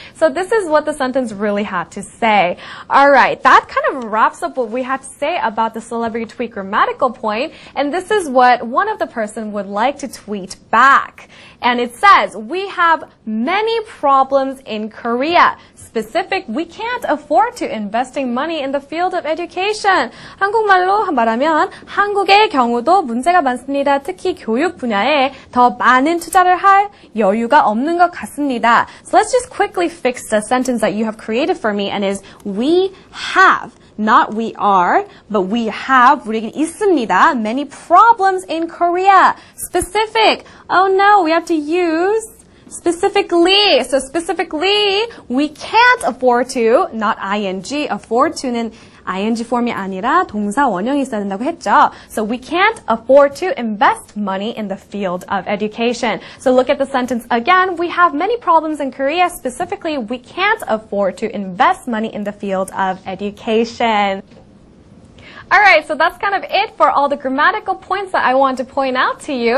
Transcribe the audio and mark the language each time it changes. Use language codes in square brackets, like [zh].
[en] So this is what the sentence really had to say. Alright, that kind of wraps up what we had to say about the celebrity tweet grammatical point, and this is what one of the person would like to tweet back. And it says, we have many problems in Korea. Specific, we can't afford to investing money in the field of education. [ko] 한국말로 말하면 한국의 경우도 문제가 많습니다. 특히 교육 분야에 더 많은 투자를 할 여유가 없는 것 같습니다. [en] So let's just quickly fix the sentence that you have created for me, and is we have. Not we are, but we have, [ko] 우리에게 있습니다. [en] Many problems in Korea. Specific. Oh no, we have to use specifically. So specifically, we can't afford to, not ing. [ko] Afford to는 ing form이 아니라 동사 원형이 있어야 된다고 했죠. [en] So we can't afford to invest money in the field of education. So look at the sentence again. We have many problems in Korea. Specifically, we can't afford to invest money in the field of education. Alright, so that's kind of it for all the grammatical points that I want to point out to you.